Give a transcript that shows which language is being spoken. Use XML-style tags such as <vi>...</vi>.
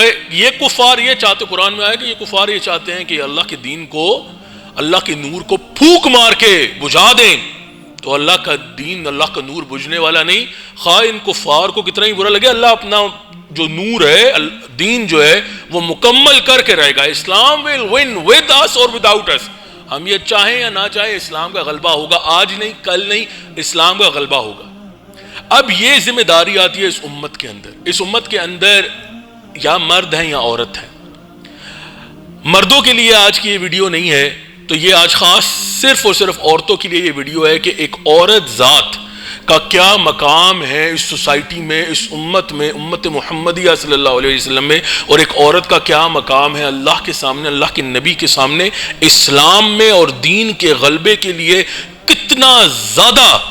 <ur>یہ کفار یہ چاہتے, قرآن میں آئے کہ یہ کفار یہ چاہتے ہیں کہ اللہ کے دین کو, اللہ کے نور کو پھونک مار کے بجھا دیں, تو اللہ کا دین, اللہ کا نور بجھنے والا نہیں. خواہ ان کفار کو کتنا ہی برا لگے, اللہ اپنا جو نور ہے, دین جو ہے وہ مکمل کر کے رہے گا.</ur> <en>Islam will win with us or without us.</en> <ur>ہم یہ چاہیں یا نہ چاہیں اسلام کا غلبہ ہوگا, آج نہیں کل نہیں, اسلام کا غلبہ ہوگا. اب یہ ذمہ داری آتی ہے اس امت کے اندر. اس امت کے اندر یا مرد ہیں یا عورت ہیں. مردوں کے لیے آج کی یہ ویڈیو نہیں ہے, تو یہ آج خاص صرف اور صرف عورتوں کے لیے یہ ویڈیو ہے کہ ایک عورت ذات کا کیا مقام ہے اس سوسائٹی میں, اس امت میں, امت محمدیہ صلی اللہ علیہ وسلم میں, اور ایک عورت کا کیا مقام ہے اللہ کے سامنے, اللہ کے نبی کے سامنے, اسلام میں, اور دین کے غلبے کے لیے کتنا زیادہ</ur>